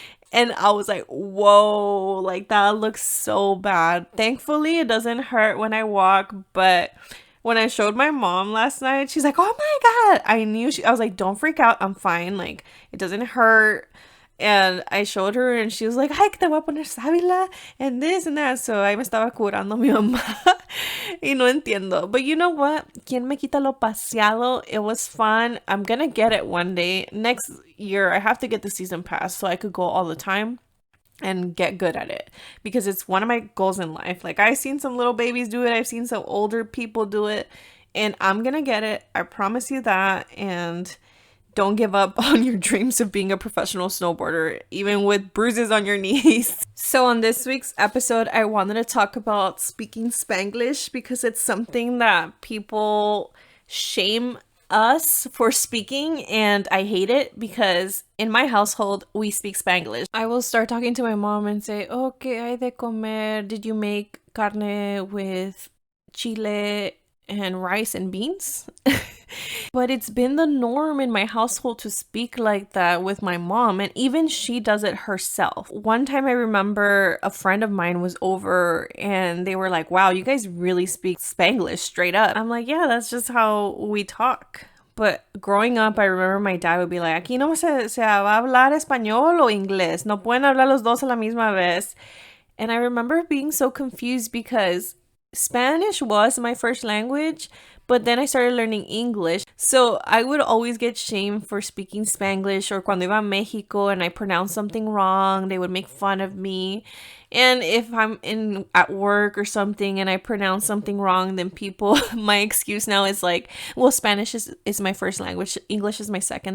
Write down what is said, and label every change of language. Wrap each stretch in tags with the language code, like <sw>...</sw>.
<en>And I was like, whoa, like that looks so bad. Thankfully, it doesn't hurt when I walk, but when I showed my mom last night, she's like, oh my God. I was like, don't freak out. I'm fine. Like, it doesn't hurt. And I showed her, and she was like, ay, que te voy a poner sábila and this and that.</en> <es>So ahí me estaba curando mi mamá. Y no entiendo. But you know what? ¿Quién me quita lo paseado?</es> <en>It was fun. I'm going to get it one day. Next year, I have to get the season pass so I could go all the time and get good at it, because it's one of my goals in life. Like, I've seen some little babies do it. I've seen some older people do it, and I'm going to get it. I promise you that. And don't give up on your dreams of being a professional snowboarder, even with bruises on your knees. So on this week's episode, I wanted to talk about speaking Spanglish, because it's something that people shame us for speaking, and I hate it because in my household, we speak Spanglish. I will start talking to my mom and say, "Okay, hay de comer. Did you make carne with chile and rice and beans. But it's been the norm in my household to speak like that with my mom, and even she does it herself. One time I remember a friend of mine was over and they were like, wow, you guys really speak Spanglish straight up. I'm like, yeah, that's just how we talk. But growing up, I remember my dad would be like, aquí no se va a hablar español o inglés.</en> <es>No pueden hablar los dos a la misma vez.</es> <en>And I remember being so confused because Spanish was my first language, but then I started learning English. So I would always get shamed for speaking Spanglish, or cuando iba a Mexico and I pronounced something wrong, they would make fun of me. And if I'm in at work or something and I pronounce something wrong, then people, my excuse now is like, well, Spanish is my first language, English is my second.</en>